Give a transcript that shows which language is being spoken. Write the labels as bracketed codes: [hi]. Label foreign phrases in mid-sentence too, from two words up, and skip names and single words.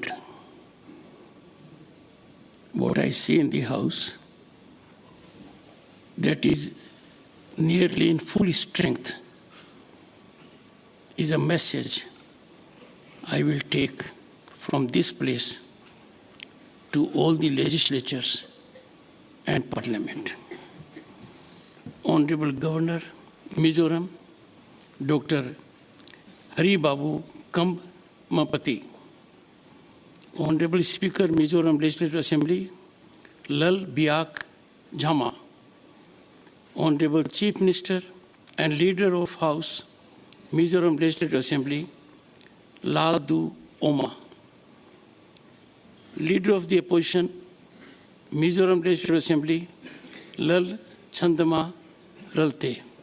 [en] What I see in the House that is nearly in full strength is a message I will take from this place to all the legislatures and Parliament. Honorable Governor, Mizoram, Dr. Hari Babu Kambhampati, Honorable Speaker, Mizoram Legislative Assembly, Lal Biak Jama, Honorable Chief Minister and Leader of House, Mizoram Legislative Assembly, Ladu Oma, Leader of the Opposition, Mizoram Legislative Assembly, Lal Chandama Ralte,